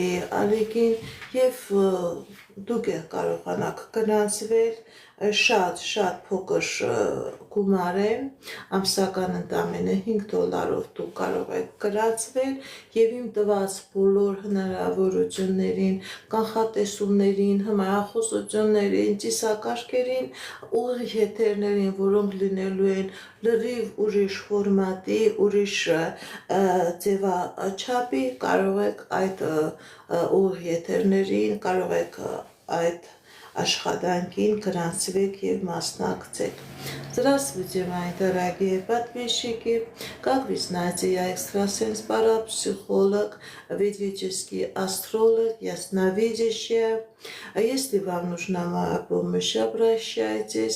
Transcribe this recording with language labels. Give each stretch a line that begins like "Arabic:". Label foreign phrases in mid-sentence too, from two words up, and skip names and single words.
Armenian: ալիքին և դուք կարողանաք գրանցվել, շատ փոքր գումար է, ամսական ընդամենը $5 դուք կարող եք գրանցվել և իմ տված բոլոր հնարավորություններին, կանխատեսումներին, հմայախոսություններին, ծիսակարգերին, ուղիղ եթերներին, որոնք լինելու են լրիվ ուրիշ ֆորմատի, ուրիշ ձևաչափի, կարող եք այդ ուղիղ եթերներին, կարող եք այդ աշխատանքին գրանցվեք և масնակցեք։
Russian: Здравствуйте, мои дорогие подписчики! Как вы знаете, я экстрасенс-парапсихолог, ведический астролог, ясновидящая. Если вам нужна моя помощь, обращайтесь.